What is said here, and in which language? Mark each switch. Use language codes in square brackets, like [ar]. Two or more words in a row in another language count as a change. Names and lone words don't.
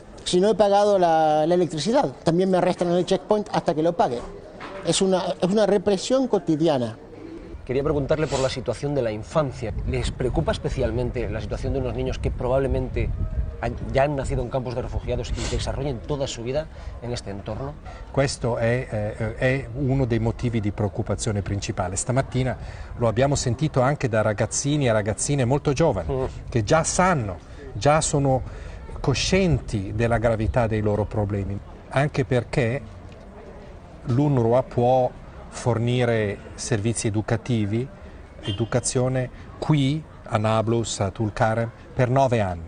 [es] Si no he pagado la electricidad, también me arrestan en el checkpoint hasta que lo pague. Es una represión cotidiana. Quería preguntarle por la situación de la infancia. ¿Les preocupa especialmente la situación de unos niños que probablemente ya han nacido en campos de refugiados y desarrollen toda su vida [it] in questo [es] entorno? [it] Questo è uno dei motivi di preoccupazione principale. Stamattina lo abbiamo sentito anche da ragazzini e ragazzine molto giovani che già sono coscienti della gravità dei loro problemi, anche perché l'UNRWA può fornire servizi educativi, educazione qui a Nablus, a Tulkarem, per 9 anni.